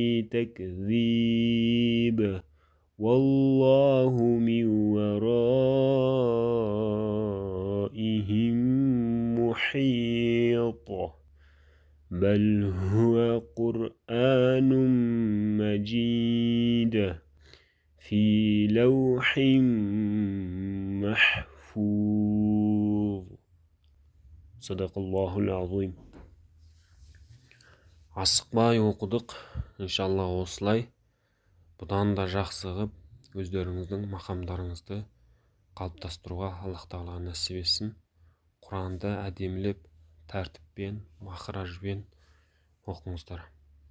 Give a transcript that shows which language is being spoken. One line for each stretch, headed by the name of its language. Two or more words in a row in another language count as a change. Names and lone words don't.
Arabic: تكذيب والله من ورائهم محيط بل هو قرآن مجيد في لوح محفوظ صدق الله العظيم.
Kazakh: Асықпай оқыдық, иншалла осылай. Бұдан да жақсы қылып, өздеріңіздің мақамдарыңызды қалыптастыруға Аллах тағала нәсіп етсін. Құранды әдемілеп, тәртіппен, мақражбен оқыңыздар.